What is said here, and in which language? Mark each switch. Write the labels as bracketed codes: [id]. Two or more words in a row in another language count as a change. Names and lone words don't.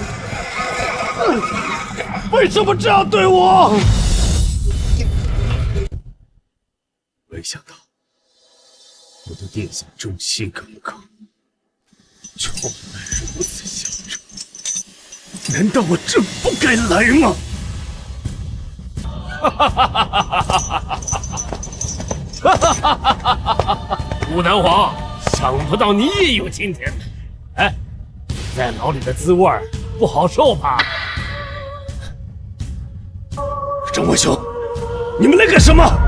[zh] 為什麼這樣對我？沒想到我對殿下忠心耿耿，充滿如此相助。難道我真不該來嗎？武南王，想不到你也有今天。哎，在牢裡的滋味不好受吧？郑文雄，你們來幹什麼？